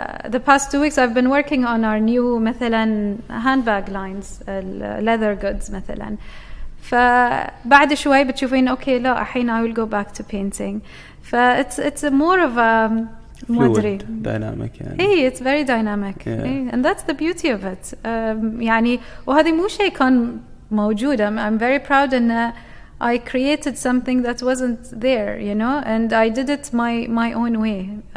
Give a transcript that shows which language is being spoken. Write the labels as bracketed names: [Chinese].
[English] the past 2 weeks I've been working on our new [Arabic] مثلا [English] handbag lines, leather goods مثلا. [Arabic] فبعد شوي بتشوفين okay لا الحين [English] I will go back to painting. it's more of a [Arabic] مدري [English] dynamic [Arabic] يعني. إيه, [English] it's very dynamic. إيه, and that's the beauty of it. [Arabic] يعني وهذه مو شيء كان موجود. [English] I'm very proud [Arabic] إن [English] I created something that wasn't there, you know, and I did it my own way.